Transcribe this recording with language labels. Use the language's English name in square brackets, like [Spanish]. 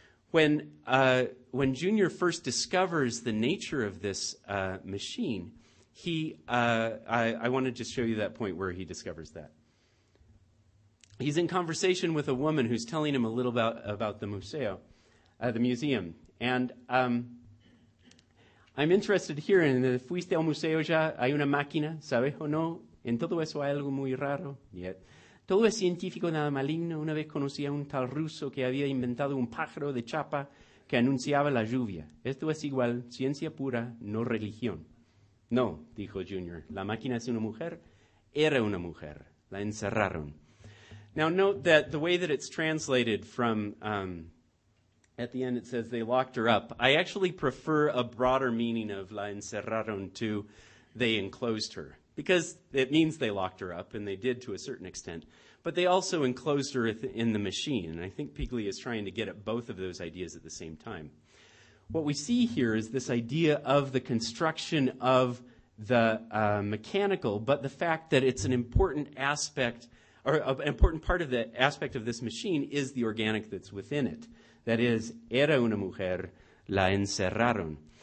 [English] When Junior first discovers the nature of this machine, I want to just show you that point where he discovers that. He's in conversation with a woman who's telling him a little about the museum. And I'm interested here [Spanish] en fuiste al museo ya, hay una máquina, ¿sabes o no? En todo eso hay algo muy raro. [English] Yet. [Spanish] Todo es científico, nada maligno. Una vez conocí a un tal ruso que había inventado un pájaro de chapa que anunciaba la lluvia. Esto es igual, ciencia pura, no religión. No, dijo Junior, la máquina es una mujer, era una mujer. La encerraron. [English] Now note that the way that it's translated from, at the end it says they locked her up. I actually prefer a broader meaning of [Spanish] la encerraron [English] to they enclosed her. Because it means they locked her up, and they did to a certain extent. But they also enclosed her in the machine. And I think Paglia is trying to get at both of those ideas at the same time. What we see here is this idea of the construction of the mechanical, but the fact that it's an important aspect, or an important part of the aspect of this machine is the organic that's within it. That is, [Spanish] era una mujer, la encerraron.